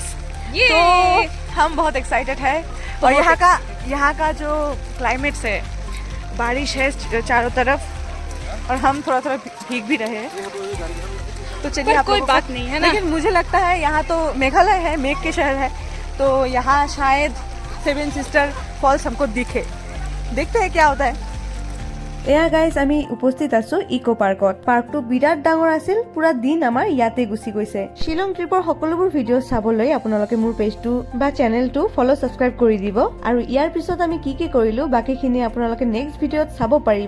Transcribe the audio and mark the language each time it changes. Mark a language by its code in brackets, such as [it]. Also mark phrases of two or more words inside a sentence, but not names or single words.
[hi] तो हम बहुत एक्साइटेड है और यहाँ का जो क्लाइमेट है, बारिश है चारों तरफ और हम थोड़ा भीग भी रहे हैं। तो चलिए, आप कोई बात नहीं है ना, लेकिन मुझे लगता है यहाँ तो मेघालय है, मेघ के शहर है, तो यहाँ शायद 7 सिस्टर फॉल्स हमको दिखे। देखते हैं क्या होता है। [as] এয়া গাইজ, আমি উপস্থিত আছো ইকো পাৰ্কত। পাৰ্কটো বিৰাট ডাঙৰ আছিল, পুৰা দিন আমাৰ ইয়াতে গুচি গৈছে। শ্বিলং ট্ৰিপৰ সকলোবোৰ ভিডিঅ' চাবলৈ আপোনালোকে মোৰ পেজটো বা চেনেলটো [en] follow subscribe [as] কৰি দিব আৰু ইয়াৰ পিছত আমি কি কৰিলো বাকীখিনি আপোনালোকে [en] next videoত [as] চাব পাৰিব।